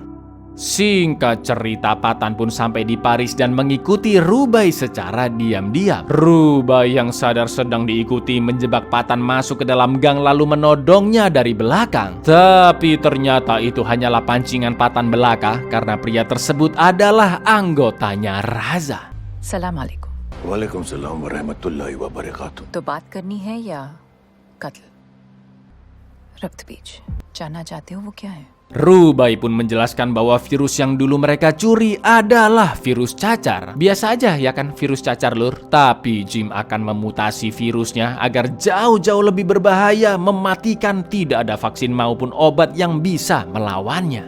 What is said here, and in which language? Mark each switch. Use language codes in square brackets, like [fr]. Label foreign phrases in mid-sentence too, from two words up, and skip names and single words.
[id] Singkat cerita, Patan pun sampai di Paris dan mengikuti Rubai secara diam-diam. Rubai yang sadar sedang diikuti menjebak Patan masuk ke dalam gang lalu menodongnya dari belakang. Tapi ternyata itu hanyalah pancingan Patan belaka karena pria tersebut adalah anggotanya Raza. [ar] سلام عليكم. वालेकुम warahmatullahi wabarakatuh. [hi] तो बात करनी है या कत्ल? रक्त बीज जानना चाहते हो वो क्या है? [id] Rubai pun menjelaskan bahwa virus yang dulu mereka curi adalah virus cacar. Biasa aja ya kan virus cacar, Lur. Tapi Jim akan memutasi virusnya agar jauh-jauh lebih berbahaya, mematikan, tidak ada vaksin maupun obat yang bisa melawannya.